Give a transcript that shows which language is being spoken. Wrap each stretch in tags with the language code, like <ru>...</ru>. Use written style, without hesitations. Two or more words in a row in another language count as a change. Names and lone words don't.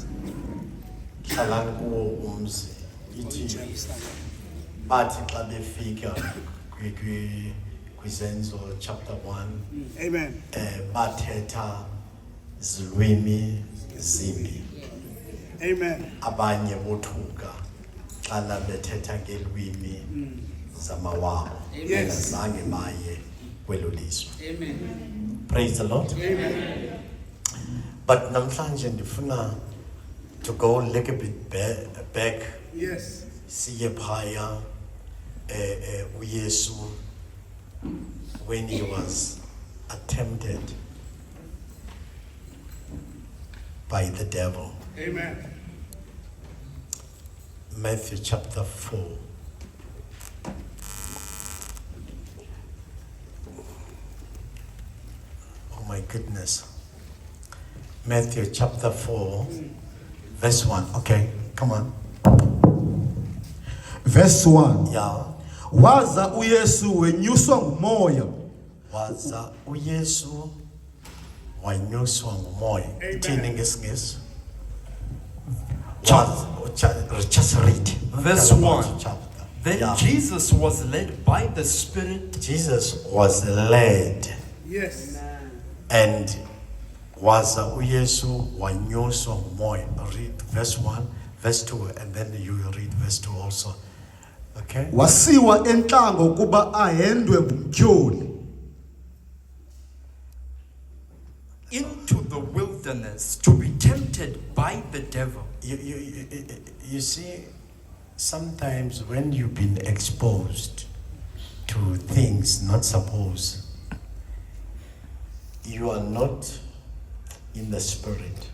<xh>Hlalani kuwo umzi ithi bathi xa befika kwizenzo chapter 1.</xh> <en>Amen.</en> <xh>Bathetha zilwimi zimbi.</xh> <en>Amen.</en> <xh>Abanye bothuka xa bethetha ngelwimi zamawabo.</xh> <en>Yes.</en> <xh>Zange baye kwelo lizwe.</xh> <en>Amen. Praise the Lord. Amen. But</en> <xh>namhlanje ndifuna</xh> <en>to go a little bit back. Yes.</en> <xh>Siye phaya uYesu</xh> <en>when he was attempted by the devil. Amen. Matthew chapter 4. Oh my goodness. Matthew chapter 4, verse 1. Okay, come on. Verse 1. Yeah.</en> <xh>Waza uYesu wenyuswa ngumoya. Waza uYesu wanyuswa ngumoya. Ithini ngesingesi?</xh> <en>Just read. Verse Tell about 1. the chapter. Then Yeah. Jesus was led by the Spirit Jesus was led, Yes.</en> <xh>and waza uYesu wanyuswa ngumoya.</xh> <en>Read verse 1, verse 2, and then you read verse 2 also. Okay?</en> <xh>Wasiwa entlango kuba ahendwe ngumtyholi.</xh> <en>into the wilderness to be tempted by the devil. You see, sometimes when you've been exposed to things not supposed, you are not in the spirit.</en>